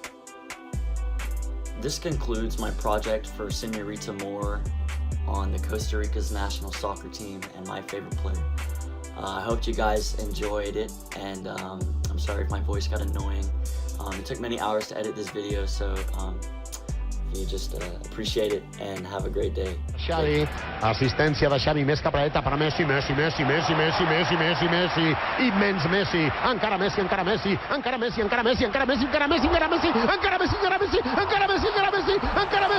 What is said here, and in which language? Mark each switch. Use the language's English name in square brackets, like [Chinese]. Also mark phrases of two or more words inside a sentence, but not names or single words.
[English] This concludes my project for Senorita Moore on the Costa Rica's national soccer team and my favorite player. I hope you guys enjoyed it, and I'm sorry if my voice got annoying. It took many hours to edit this video, so you just appreciate it and have a great day. [Catalan] Xavi, assistència de Xavi, més cap a la dreta per Messi, Messi, immens Messi, encara Messi, encara Messi, encara Messi, encara Messi, encara Messi, encara Messi, encara Messi, encara Messi, encara Messi, encara Messi, encara Messi, encara